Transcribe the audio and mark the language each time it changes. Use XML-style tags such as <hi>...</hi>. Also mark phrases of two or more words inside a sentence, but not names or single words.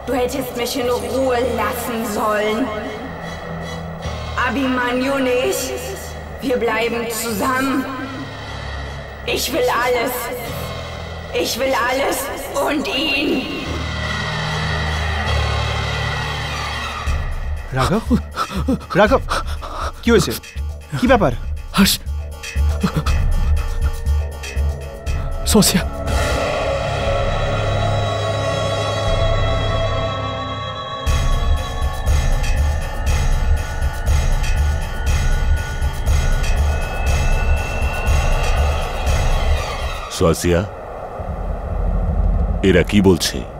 <de>hättest mich in Ruhe lassen sollen. Abhimanyu nicht. Wir bleiben zusammen. Ich will alles. Ich will alles und ihn.</de> <bn>রাঘব, রাঘব, কি হয়েছে? কি ব্যাপার? হর্ষ, সোসিয়া, সোসিয়া, এরা কি বলছে?</bn>